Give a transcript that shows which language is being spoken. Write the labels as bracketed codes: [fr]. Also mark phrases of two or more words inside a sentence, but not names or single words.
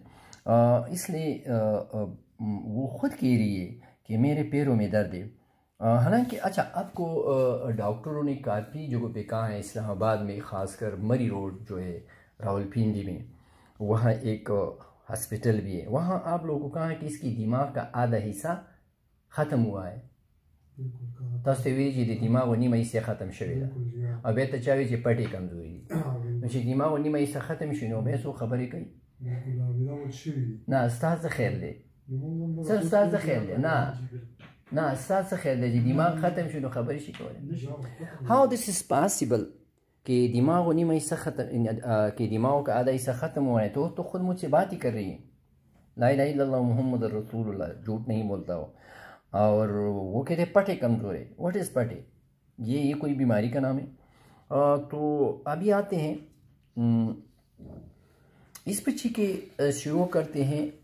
[ur] اس لیے وہ خود کہہ رہی ہے کہ میرے پیروں میں درد ہے. حالانکہ اچھا آپ کو ڈاکٹروں نے کافی جگہوں پہ کہا ہے اسلام آباد میں خاص کر مری روڈ جو ہے راول پنڈی میں وہاں ایک ہاسپٹل بھی ہے. وہاں آپ لوگوں کو کہا ہے کہ اس کی دماغ کا آدھا حصہ ختم ہوا ہے. [ps] تاسو ته ویلي چې د دماغ نیمه حصه ختم شوې ده او بیا ته چا وایي چې پټې کمزوري دي. نو چې دماغ نیمه حصه ختم شي نو بیا څوک خبرې کوي؟ نه ستا څه خیال دی؟ ستا څه خیال دی؟ نه ستا څه خیال دی چې دماغ ختم شي نو خبرې شي کولی؟ [en] how this is possible [ur] کہ [ps] دماغ و نیمه حصہ ختم [ur] کہ دماغ کا آدھا حصہ ختم ہوا ہے. تو خود مجھ سے بات ہی کر رہی ہے [ar] لا الہ الا اللہ محمد رسول اللہ [ur] جھوٹ نہیں بولتا ہو. اور وہ کہتے ہیں پٹھے کمزور ہے. [en] what is [ur] پٹھے؟ یہ کوئی بیماری کا نام ہے. تو ابھی آتے ہیں اس بچی کے شروع کرتے ہیں.